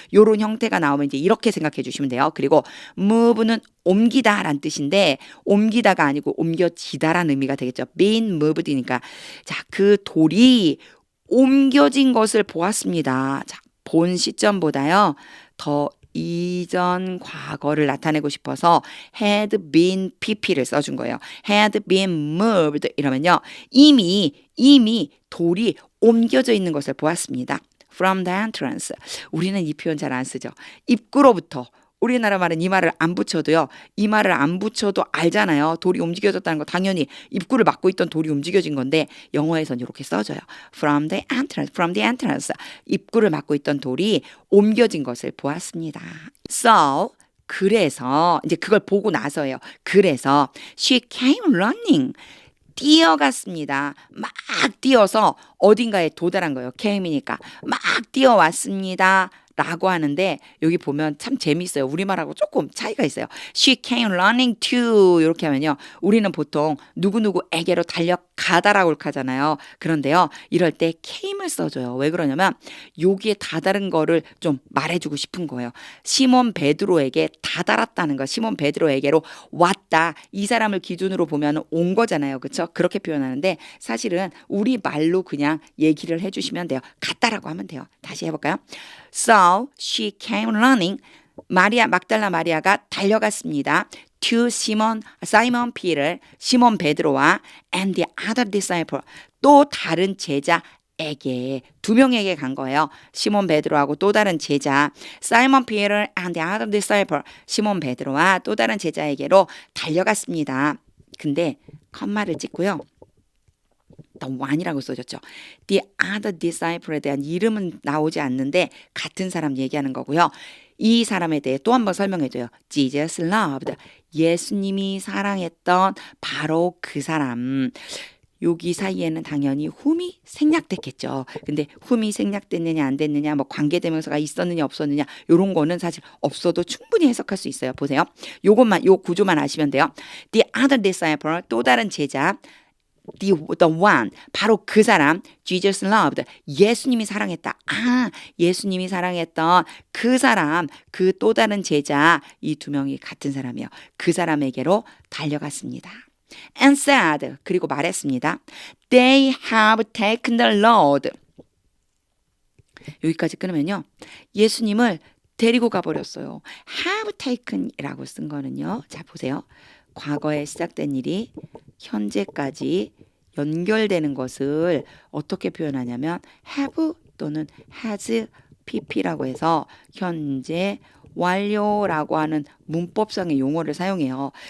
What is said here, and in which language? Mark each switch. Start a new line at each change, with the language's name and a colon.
Korean: 요런 형태가 나오면 이제 이렇게 생각해 주시면 돼요. 그리고 move는 옮기다 라는 뜻인데 옮기다가 아니고 옮겨지다라는 의미가 되겠죠. been moved이니까 자, 그 돌이 옮겨진 것을 보았습니다. 자, 본 시점보다요. 더 이전 과거를 나타내고 싶어서 had been pp를 써준 거예요.
English: had been moved
Korean: 이러면요. 이미 돌이 옮겨져 있는 것을 보았습니다.
English: From the entrance.
Korean: 우리는 이 표현 잘 안 쓰죠. 입구로부터. 우리나라 말은 이 말을 안 붙여도요. 이 말을 안 붙여도 알잖아요. 돌이 움직여졌다는 거 당연히 입구를 막고 있던 돌이 움직여진 건데 영어에서는 이렇게 써져요.
English: From the entrance.
Korean: 입구를 막고 있던 돌이 옮겨진 것을 보았습니다. So 그래서 이제 그걸 보고 나서예요. 그래서
English: she came running.
Korean: 뛰어갔습니다. 막 뛰어서 어딘가에 도달한 거예요. came이니까 막 뛰어왔습니다. 라고 하는데 여기 보면 참 재미있어요. 우리말하고 조금 차이가 있어요.
English: She came running to
Korean: 이렇게 하면요. 우리는 보통 누구누구에게로 달려가다라고 이렇게 하잖아요. 그런데요. 이럴 때 came을 써줘요. 왜 그러냐면 여기에 다다른 거를 좀 말해주고 싶은 거예요. 시몬 베드로에게 다다랐다는 거. 시몬 베드로에게로 왔다. 이 사람을 기준으로 보면 온 거잖아요. 그렇죠? 그렇게 표현하는데 사실은 우리 말로 그냥 얘기를 해주시면 돼요. 갔다라고 하면 돼요. 다시 해볼까요?
English: So she came running.
Korean: 마리아 막달라 마리아가 달려갔습니다.
English: To Simon Peter,
Korean: 시몬 베드로와
English: and the other disciple.
Korean: 또 다른 제자에게 두 명에게 간 거예요. 시몬 베드로하고 또 다른 제자
English: Simon Peter and the other disciple.
Korean: 시몬 베드로와 또 다른 제자에게로 달려갔습니다. 근데 컴마를 찍고요. the one이라고 써졌죠. The other disciple에 대한 이름은 나오지 않는데 같은 사람 얘기하는 거고요. 이 사람에 대해 또 한 번 설명해줘요.
English: Jesus loved.
Korean: 예수님이 사랑했던 바로 그 사람. 여기 사이에는 당연히 whom이 생략됐겠죠. 근데 whom이 생략됐느냐 안 됐느냐 뭐 관계대명사가 있었느냐 없었느냐 이런 거는 사실 없어도 충분히 해석할 수 있어요. 보세요. 요것만 요 구조만 아시면 돼요.
English: The other disciple
Korean: 또 다른 제자 the one 바로 그 사람
English: Jesus loved
Korean: 예수님이 사랑했다. 아 예수님이 사랑했던 그 사람 그 또 다른 제자 이 두 명이 같은 사람이에요. 그 사람에게로 달려갔습니다.
English: And said
Korean: 그리고 말했습니다.
English: They have taken the Lord.
Korean: 여기까지 끊으면요. 예수님을 데리고 가버렸어요. have taken이라고 쓴 거는요. 자 보세요. 과거에 시작된 일이 현재까지 연결되는 것을 어떻게 표현하냐면 have 또는 has pp라고 해서 현재 완료라고 하는 문법상의 용어를 사용해요.